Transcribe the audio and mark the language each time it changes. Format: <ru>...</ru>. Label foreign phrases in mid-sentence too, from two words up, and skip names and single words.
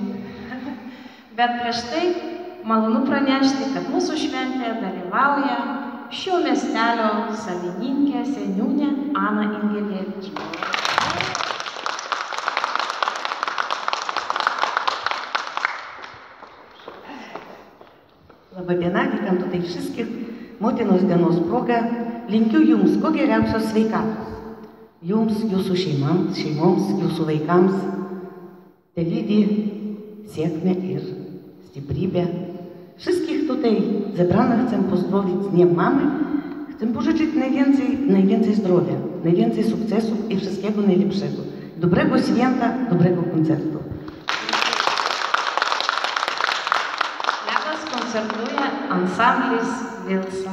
<lt>Bet prieš tai malonu pranešti, kad mūsų šventėje dalyvauja šio miestelio savininkė, seniūnė Ana Ingelevič. Labadiena,</lt> <pl>witam tutaj wszystkich.</pl> <lt>Motinos dienos proga linkiu jums kuo geriausios sveikatos. Jums, jūsų šeimoms, jūsų vaikams telydi sėkmę ir stiprybę.</lt> <pl>Wszystkich tutaj zebranych chcę pozdrowić z Dniem Mamy. Chcę pożyczyć najwięcej zdrowia, najwięcej sukcesów i wszystkiego najlepszego. Dobrego święta, dobrego koncertu. Dla was koncertuje ansamblis Vilsa.</pl>